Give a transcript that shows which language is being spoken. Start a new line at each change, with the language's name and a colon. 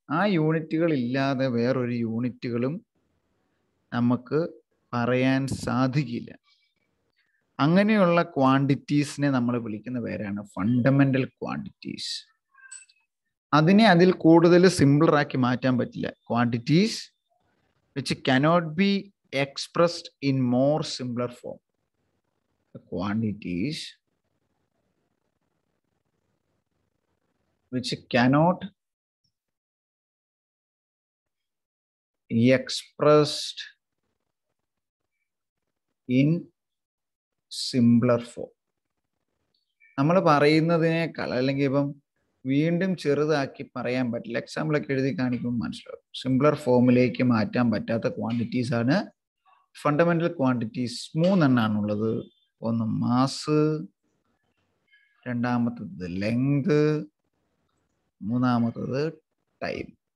Malayalam: ആ യൂണിറ്റുകൾ ഇല്ലാതെ വേറൊരു യൂണിറ്റുകളും നമുക്ക് പറയാൻ സാധിക്കില്ല. അങ്ങനെയുള്ള ക്വാണ്ടിറ്റീസിനെ നമ്മൾ വിളിക്കുന്ന പേരാണ് ഫണ്ടമെന്റൽ ക്വാണ്ടിറ്റീസ്. അതിനെ അതിൽ കൂടുതൽ സിമ്പിളർ ആക്കി മാറ്റാൻ പറ്റില്ല.
English: Quantities which cannot be expressed in more simpler form. The quantities which cannot be expressed in simpler form.
Malayalam: നമ്മൾ പറയുന്നതിനേക്കാൾ അല്ലെങ്കിൽ ഇപ്പം വീണ്ടും ചെറുതാക്കി പറയാൻ പറ്റില്ല. എക്സാമ്പിളൊക്കെ എഴുതി കാണിക്കുമ്പോൾ മനസ്സിലാവും. സിംപ്ലർ ഫോമിലേക്ക് മാറ്റാൻ പറ്റാത്ത ക്വാണ്ടിറ്റീസ് ആണ് ഫണ്ടമെന്റൽ ക്വാണ്ടിറ്റീസ്. 3 എണ്ണാണുള്ളത്. ഒന്ന് മാസ്, രണ്ടാമത്തത് ലെങ്ത്, മൂന്നാമത്തത് ടൈം.